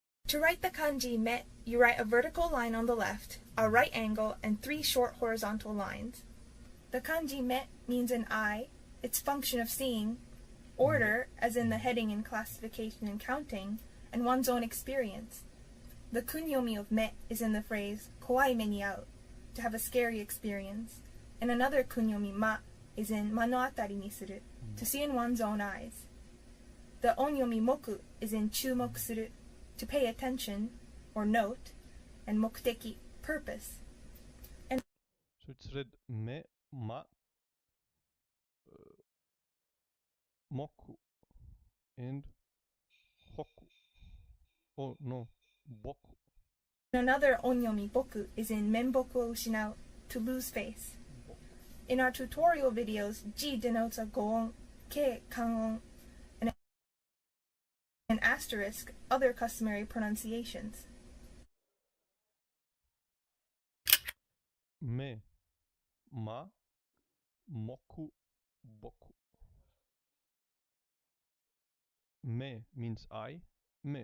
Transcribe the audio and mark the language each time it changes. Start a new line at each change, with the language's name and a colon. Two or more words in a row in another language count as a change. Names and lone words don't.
English: To write the kanji me, you write a vertical line on the left, a right angle, and 3 short horizontal lines. The kanji me means an eye, its function of seeing, order, as in the heading and classification and counting, and one's own experience. The kunyomi of me is in the phrase
Japanese: kowai me ni au,
English: to have a scary experience, and another kunyomi ma is in
Japanese: manoatari ni suru,
English: to see in one's own eyes. The onyomi moku is in
Japanese: chumok suru,
English: to pay attention or note, and mokuteki, purpose. And so it's read me, ma, moku, and hoku. Oh no, boku. Another onyomi boku is in
Japanese: menboku o ushinau,
English: to lose face. In our tutorial videos, ji denotes a goon, ke kangon, and an asterisk, other customary pronunciations.
Japanese: Me, ma, moku, boku.
English: Me means I, me.